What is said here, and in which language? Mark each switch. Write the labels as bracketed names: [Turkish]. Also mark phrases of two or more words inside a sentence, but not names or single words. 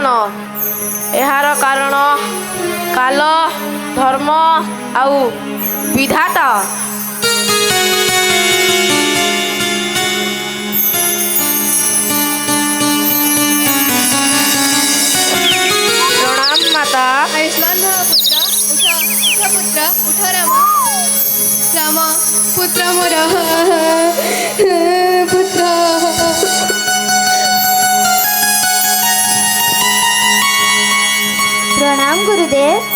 [Odia] ଏହାର କାରଣ କାଲ, ଧର୍ମ ଆଉ ବିଧାତା। ପ୍ରଣାମ ମାତା। [Hindi] आयुष्मान भव पुत्र उठ उठ पुत्र उठ राम राम पुत्र मोर पुत्र प्रणाम गुरुदेव।